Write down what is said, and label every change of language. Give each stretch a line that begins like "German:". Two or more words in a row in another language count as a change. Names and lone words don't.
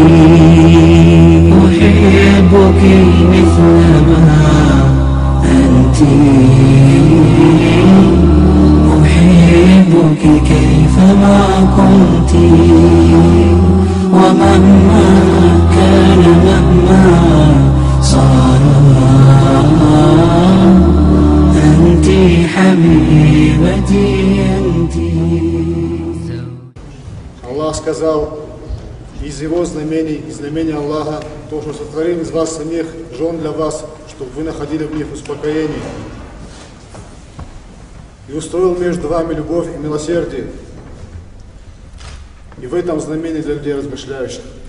Arabic: أحبك مثلما أنت، أحبك كيفما كنت، ومهما كان مهما صار أنت حبيبتي، أنت.
Russian: Аллах сказал, из его знамений, из знамений Аллаха, то, что сотворил из вас самих жен для вас, чтобы вы находили в них успокоение. И устроил между вами любовь и милосердие. И в этом знамении для людей размышляющих.